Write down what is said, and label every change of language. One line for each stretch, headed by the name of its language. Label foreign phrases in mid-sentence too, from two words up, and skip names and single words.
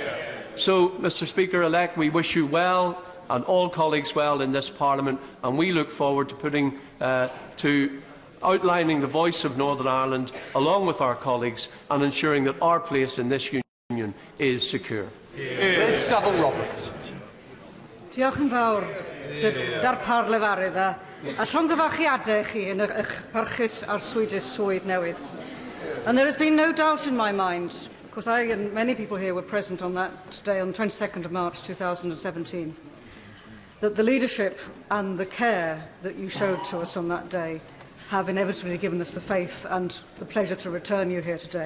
English: So, Mr. Speaker-elect, we wish you well and all colleagues well in this Parliament, and we look forward to outlining the voice of Northern Ireland along with our colleagues and ensuring that our place in this union is secure. Roberts.
Welsh: Diolch yn fawr, darpar lefarydd a llongyfarchiadau chi yn eich parchus ar swydd newydd.
English: And there has been no doubt in my mind, because I and many people here were present on that day on the 22nd of March 2017, that the leadership and the care that you showed to us on that day have inevitably given us the faith and the pleasure to return you here today.